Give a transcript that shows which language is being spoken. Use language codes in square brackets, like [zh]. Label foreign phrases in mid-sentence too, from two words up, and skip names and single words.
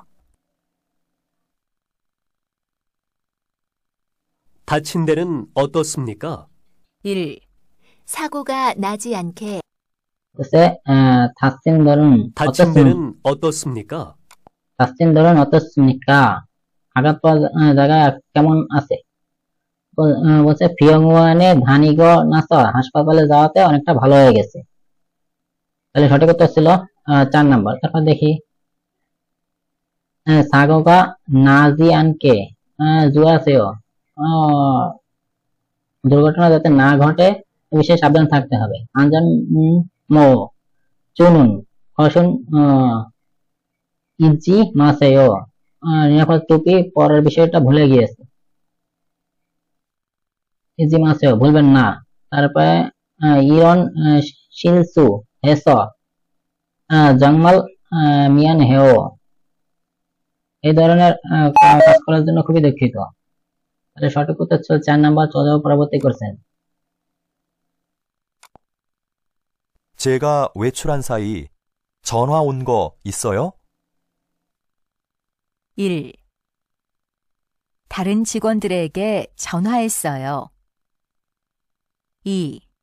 [ko] 다친 데는 어떻습니까? 1. 사고가 나지 않게 다친 데는 어떻습니까? 다친 데는 어떻습니까? [bn] আঘাত পাওয়া জায়গা কেমন আছে? বলছে [ko] 병원에 다니고 나서 [bn] হাসপাতালে যাওয়াতে অনেকটা ভালো হয়ে গেছে। তাহলে সঠিক উত্তর ছিল 4 নাম্বার। তারপর দেখি [ko] 사고가 나지 않게 주의하세요। [bn] দুর্ঘটনা যাতে না ঘটে এ বিষয়ে সাবধান থাকতে হবে। [ko] 안전모 주는 것은 잊지 마세요। [bn] নিরাপদ টুপি পরার বিষয়টা ভুলে গিয়েছে। [ko] 잊지 마세요, [bn] ভুলবেন না। তারপরে [ko] 이런 실수 해서 정말 미안해요। [bn] এই ধরনের কাজ করার জন্য খুবই দুঃখিত। তাহলে সঠিক উত্তর ছিল 4 নাম্বার। চলে যাবো পরবর্তী কোশ্চেন। [ko] 제가 외출한 사이 전화 온 거 있어요? 1. 다른 직원들에게 전화했어요. 2.